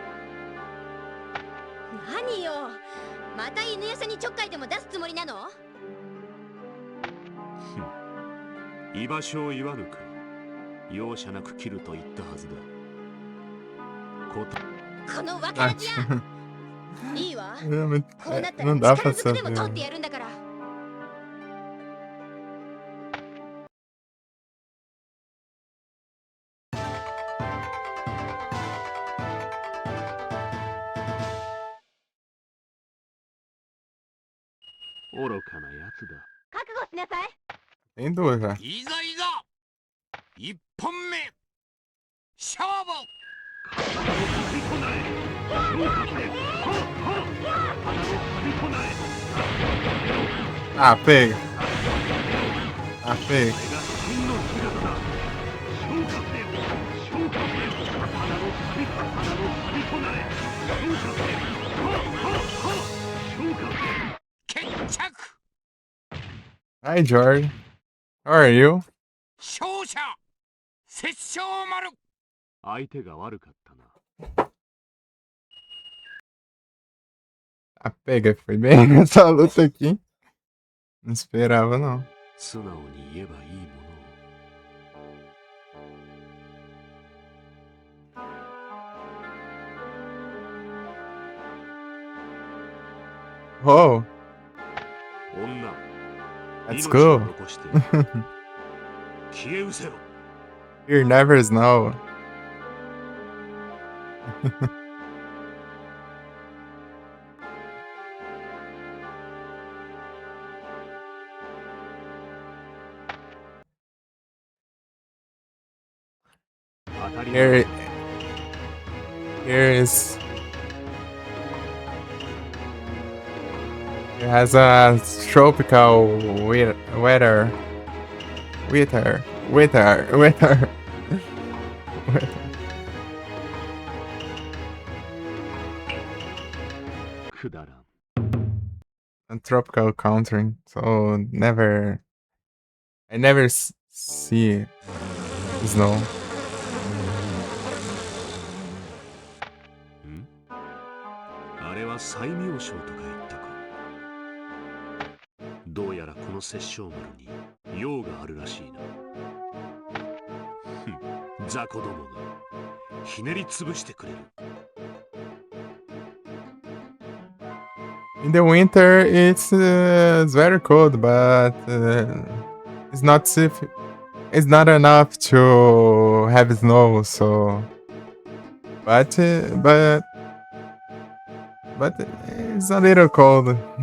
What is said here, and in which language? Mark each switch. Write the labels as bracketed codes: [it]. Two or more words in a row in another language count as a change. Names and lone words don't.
[ja] 何よ、また犬夜叉にちょっかいでも出すつもりなの？居場所を言わぬか。容赦なく切ると言ったはずだ。この分からずやいいわ。 [pt] Não, [ja] こうなったら [pt] não dá [ja] 力 [pt] pra [ja] ずくでも取っ [pt] saber. [ja] てやるんだから。愚かなやつだ。覚悟しなさい。 [pt] Tem duas já. [ja] いざいざ一本目勝負。 [pt] Ah, pega. Ah, pega. [en] Hi, George. How are you? [ja] 勝者殺生丸。相手が悪かったな。 [pt] A pega, foi bem nessa luta aqui. Não esperava, não. [ja] 素直に言えばいいものを。 Oh, 女、 [en] let's [ja] 命 [en] go. [ja] を残して消え失せろ。 [en] You never know. [ja] 当たり [en] Here, here is. It has a tropical weather. Weather. [ja] くだらん。 [en] A tropical country, so I never see snow. ん？ [ja] あれは西明省とか言ったか。どうやらこの殺生丸に用があるらしいな。雑魚どもがひねり潰してくれる。 [en] In the winter, it's very cold, but it's not it's not enough to have snow. So, but it's a little cold.